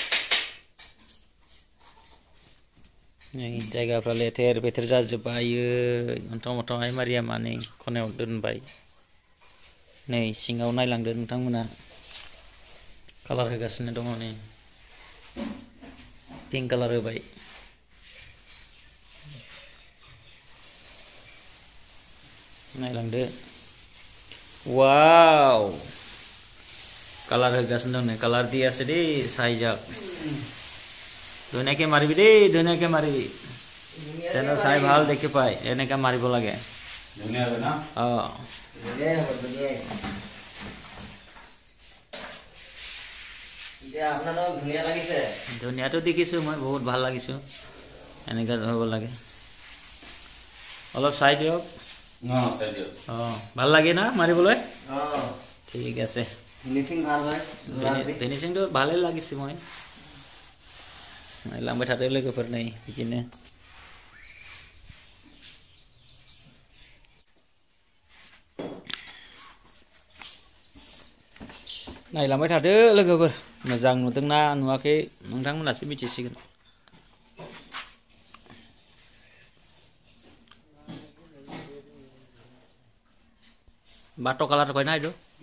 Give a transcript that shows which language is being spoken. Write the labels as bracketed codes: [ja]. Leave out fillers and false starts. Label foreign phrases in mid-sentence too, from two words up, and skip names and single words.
[brx] नै जायगाफ्रा लेथेर बेथेर जाजोब्बाय अन्थाव मथावहाय मारिया मानै खनायाव दोनबाय नै सिङाव नायलांदो नोंथांमोना कालार होगासिनो दङ नै पिंक कालार होबाय नायलांदो वाव কালার होगासिनो दं नै [as] কালার দি আছে দেই চাইজাক ধুনীয়াকে মাৰিবি দেই ধুনীয়াকে মাৰিবি তেনে চাই ভাল দেখি পাই এনেকা মাৰিব লাগে ধুনীয়া হয় না ধুনীয়া হ'ব ধুনীয়া এতিয়া আপোনাক ধুনীয়া লাগিছে ধুনীয়াটো দেখিছো মই বহুত ভাল লাগিছো এনেকা হ'ব লাগে অলপ চাই দিয়ক চাই দিয়ক ভাল লাগে না মাৰিবলৈ ঠিক আছে ফিনিশিং ভাল হয় ফিনিশিংটো ভালে লাগিছে মই লাম্বাই থাতে [brx] लोगोफोर नै बिदिनो नायलांबाय थादो लोगोफोर मोजां नुदोंना नुवाखै नोंथांमोनासो मिथिसिगोन बाटो कालार कयना इदो